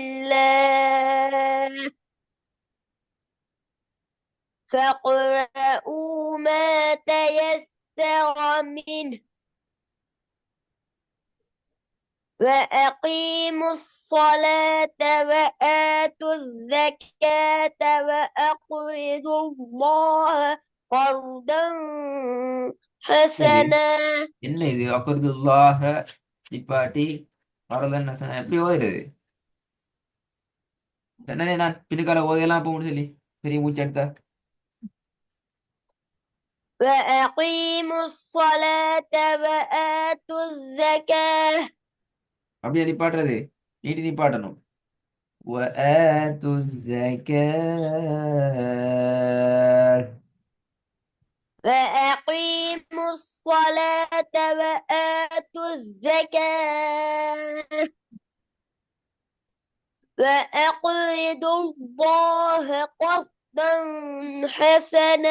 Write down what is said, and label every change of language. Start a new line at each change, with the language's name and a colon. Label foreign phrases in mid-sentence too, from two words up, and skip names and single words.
Arabic: الله فاقرؤوا ما تيسر منه وأقيموا الصلاة وآتوا الزكاة وأقرضوا الله قرضا حسنا
Tamil: என்ன இது? அக்கருதுல்லாக நிப்பாட்டி வரலன்னு எப்படி ஓதுறது? சொன்னனே நான் பின்னுக்கால ஓதையெல்லாம் போகணும்னு சொல்லி பெரிய மூச்சு எடுத்தா.
Arabic: وأقيموا الصلاة وآتوا الزكاة.
Tamil: அப்படியே நிப்பாட்டுறது, நீட்டி நிப்பாட்டணும்.
Arabic: وآتوا الزكاة. وأقيموا الصلاة وآتوا الزكاة وأقرضوا الله قرضا حسنا.